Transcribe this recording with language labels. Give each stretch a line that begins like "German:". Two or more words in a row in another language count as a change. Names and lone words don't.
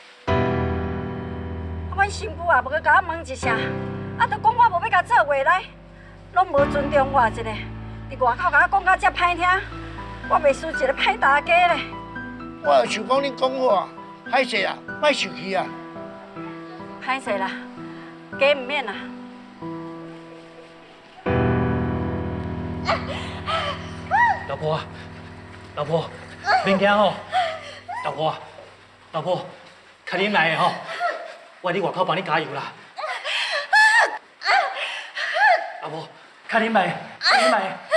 Min Nan Chinese: 阮新妇也无去甲我问一声，就讲我无要甲做回来，拢无尊重我一个。伫外口甲我讲到遮歹听，我袂输一个歹大家咧。我想讲恁讲我，歹势啊，莫生气啊。歹势啦，鸡毋免啦。老婆，老婆，免惊吼，老婆，老婆，较忍耐的吼，我伫外口帮你加油啦。老婆，较忍耐，较忍耐。